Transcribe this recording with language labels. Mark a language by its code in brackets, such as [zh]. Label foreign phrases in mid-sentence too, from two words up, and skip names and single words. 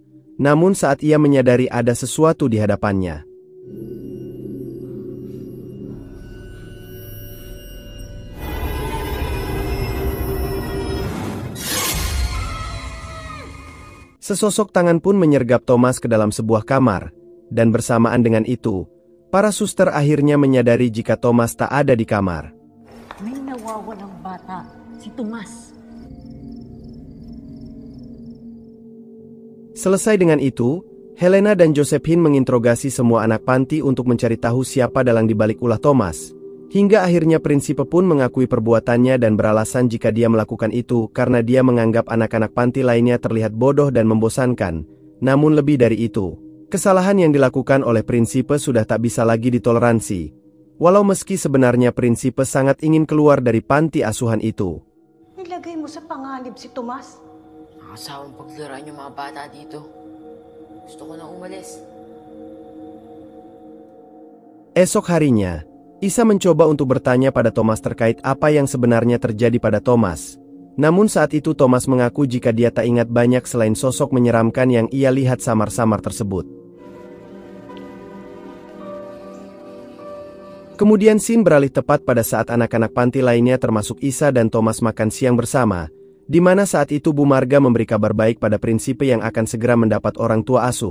[id] Namun saat ia menyadari ada sesuatu di hadapannya, sesosok tangan pun menyergap Thomas ke dalam sebuah kamar, dan bersamaan dengan itu, para suster akhirnya menyadari jika Thomas tak ada di kamar. [tl] May nawawalang bata, si Tomas. [id] Selesai dengan itu, Helena dan Josephine menginterogasi semua anak panti untuk mencari tahu siapa dalang dibalik ulah Thomas. Hingga akhirnya Prinsipe pun mengakui perbuatannya dan beralasan jika dia melakukan itu karena dia menganggap anak-anak panti lainnya terlihat bodoh dan membosankan. Namun lebih dari itu, kesalahan yang dilakukan oleh Prinsipe sudah tak bisa lagi ditoleransi. Walau meski sebenarnya Prinsipe sangat ingin keluar dari panti asuhan itu. [tl] Nilagay mo sa panganib si Tomas. Nakasawang paglaruan yung mga bata dito. Gusto ko na umalis. [id] Esok harinya, Isa mencoba untuk bertanya pada Thomas terkait apa yang sebenarnya terjadi pada Thomas. Namun saat itu Thomas mengaku jika dia tak ingat banyak selain sosok menyeramkan yang ia lihat samar-samar tersebut. Kemudian scene beralih tepat pada saat anak-anak panti lainnya termasuk Isa dan Thomas makan siang bersama, di mana saat itu Bu Marga memberi kabar baik pada Prinsipe yang akan segera mendapat orang tua asuh.